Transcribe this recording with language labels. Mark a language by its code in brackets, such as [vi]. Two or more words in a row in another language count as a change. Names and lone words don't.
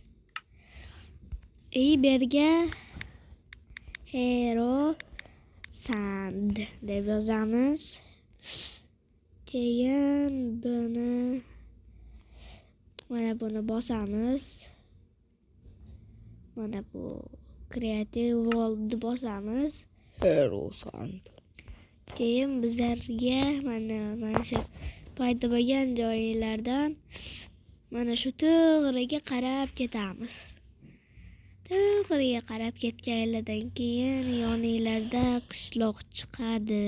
[uz] Berga hero sand deb yozamiz. Keyin mana buni bosamiz. Mana bu Creative World bosamiz. Hero sand. Keyin bizlarga mana shu paydo bo'lgan joylardan mana shu to'g'riga qarab ketamiz. To'g'riga qarab ketganlardan keyin yoninglarda qishloq chiqadi.